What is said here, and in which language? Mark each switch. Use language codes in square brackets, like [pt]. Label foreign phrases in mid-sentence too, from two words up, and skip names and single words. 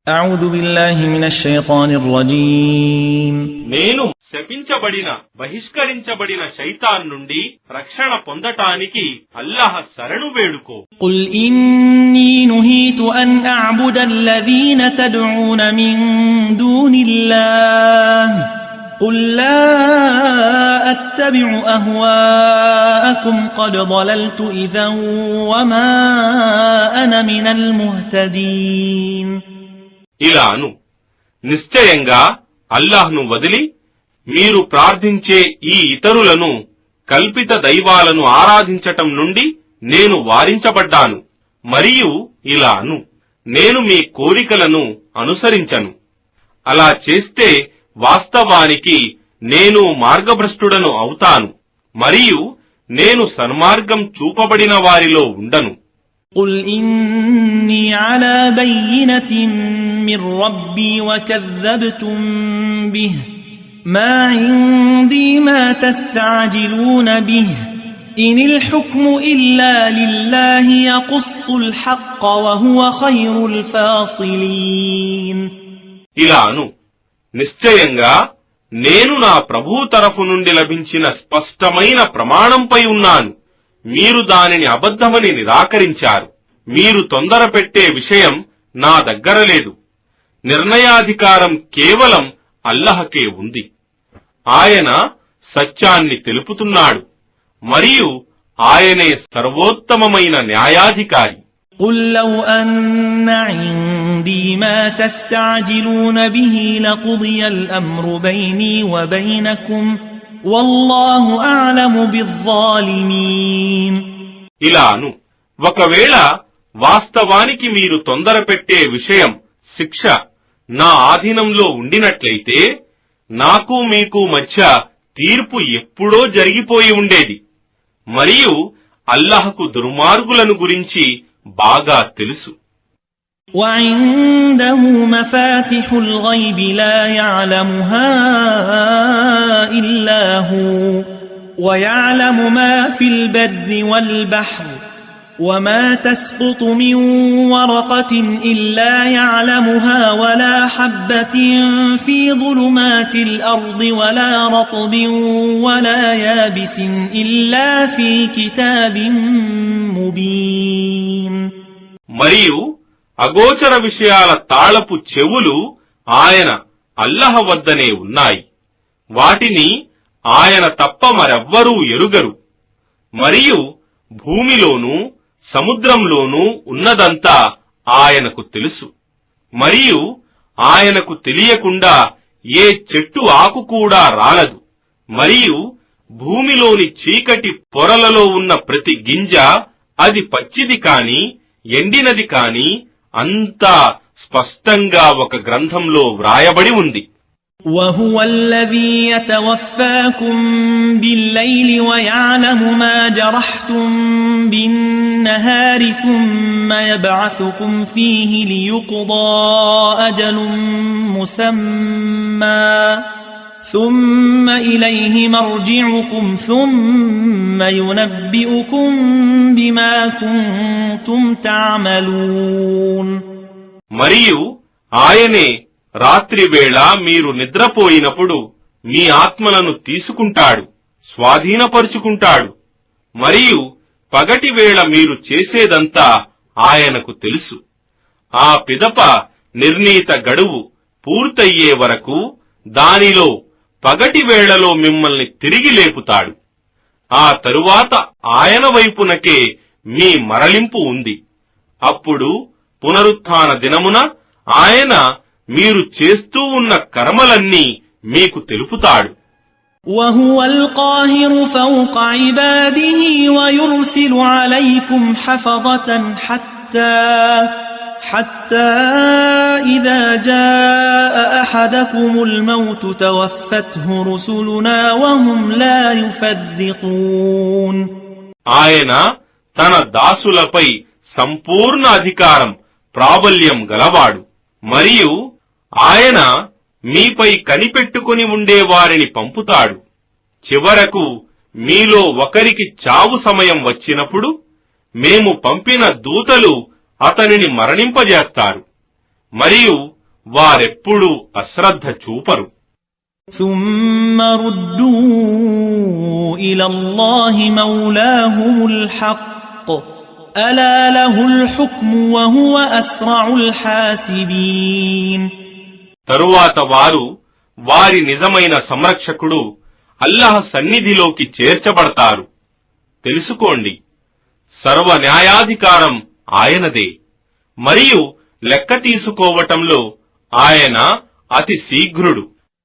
[ar] أعوذ بالله من الشيطان الرجيم [te] నేను శపించబడిన బహిష్కరించబడిన శైతాన్ నుండి రక్షణ పొందటానికి అల్లాహ్ శరణు వేడుకో. [ar] قل إني نهيت أن أعبد الذين تدعون من دون الله قل لا أتبع أهواءكم قد ضللت إذا وما أنا من المهتدين. [te] ఇలాను నిశ్చయంగా అల్లాహ్ను వదిలి మీరు ప్రార్థించే ఈ ఇతరులను కల్పిత దైవాలను ఆరాధించటం నుండి నేను వారించబడ్డాను. మరియు ఇలాను నేను మీ కోరికలను అనుసరించను. అలా చేస్తే వాస్తవానికి నేను మార్గభ్రష్టుడను అవుతాను మరియు నేను సన్మార్గం చూపబడిన వారిలో ఉండను. [ar] قل إني على بينة من ربي وكذبتم به ما عندي ما تستعجلون به إن الحكم إلا لله يقص الحق وهو خير الفاصلين. [te] ఇలాను నిశ్చయంగా నేను నా ప్రభువు తరఫు నుండి లభించిన స్పష్టమైన ప్రమాణంపై ఉన్నాను. మీరు దానిని అబద్ధమని నిరాకరించారు. మీరు తొందర పెట్టే విషయం నా దగ్గర లేదు. నిర్ణయాధికారం కేవలం అల్లహకే ఉంది. ఆయన సత్యాన్ని తెలుపుతున్నాడు మరియు ఆయనే సర్వోత్తమమైన న్యాయాధికారి. [ar] قل لو أن عندي ما تستعجلون به لقضي الأمر بيني وبينكم والله أعلم بالظالمين. [te] ఇలాను ఒకవేళ వాస్తవానికి మీరు తొందర పెట్టే విషయం శిక్ష నా ఆధీనంలో ఉండినట్లయితే నాకు మీకు మధ్య తీర్పు ఎప్పుడో జరిగిపోయి ఉండేది. మరియు అల్లాహ్కు దుర్మార్గులను గురించి బాగా తెలుసు. [ar] وعنده مفاتح الغيب لا يعلمها إلا هو ويعلم ما في البر والبحر وما تسقط من ورقة إلا يعلمها ولا حبة في ظلمات الأرض ولا رطب ولا يابس إلا في كتاب مبين. [te] మరియు అగోచర విషయాల తాళపు చెవులు ఆయన అల్లహ్ వద్దనే ఉన్నాయి. వాటిని ఆయన తప్ప మరెవ్వరూ ఎరుగరు. మరియు భూమిలోనూ సముద్రంలోనూ ఉన్నదంతా ఆయనకు తెలుసు. మరియు ఆయనకు తెలియకుండా ఏ చెట్టు ఆకు కూడా రాలదు. మరియు భూమిలోని చీకటి పొరలలో ఉన్న ప్రతి గింజ, అది పచ్చిది కాని ఎండినది కాని, అంతా స్పష్టంగా ఒక గ్రంథంలో వ్రాయబడి ఉంది. [ar] وهو الذي يتوفاكم بالليل ويعلم ما جرحتم بالنهار ثم يبعثكم فيه ليقضى أجل مسمى ثم إليه مرجعكم ثم ينبئكم بما كنتم تعملون. [te] మరియు ఆయనే రాత్రి వేళ మీరు నిద్రపోయినప్పుడు మీ ఆత్మలను తీసుకుంటాడు, స్వాధీనపరుచుకుంటాడు. మరియు పగటి వేళ మీరు చేసేదంతా ఆయనకు తెలుసు. ఆ పిదప నిర్ణీత గడువు పూర్తయ్యే వరకు దానిలో పగటి వేళలో మిమ్మల్ని తిరిగి లేపుతాడు. ఆ తరువాత ఆయన వైపునకే మీ మరలింపు ఉంది. అప్పుడు పునరుత్థాన దినమున ఆయన మీరు చేస్తూ ఉన్న కర్మలన్నీ మీకు తెలుపుతాడు. [ar] وهو القاهر فوق عباده ويرسل عليكم حفظة حتى إذا جاء أحدكم الموت توفته رسلنا وهم لا يفرطون. [te] ఆయన తన దాసులపై సంపూర్ణ అధికారం, ప్రాబల్యం గలవాడు. మరియు ఆయన మీపై కనిపెట్టుకుని ఉండేవారిని పంపుతాడు. చివరకు మీలో ఒకరికి చావు సమయం వచ్చినప్పుడు మేము పంపిన దూతలు అతనిని మరణింపజేస్తారు. మరియు వారెప్పుడూ అశ్రద్ధ చూపరు. [ar] ثم ردوا إلى الله مولاهم الحق ألا له الحكم وهو أسرع الحاسبين. [te] తరువాత వారు వారి నిజమైన సంరక్షకుడు అల్లాహ్ సన్నిధిలోకి చేర్చబడతారు. తెలుసుకోండి, సర్వ న్యాయాధికారం ఆయనదే, మరియు లెక్క తీసుకోవటంలో ఆయన అతి శీఘ్రుడు.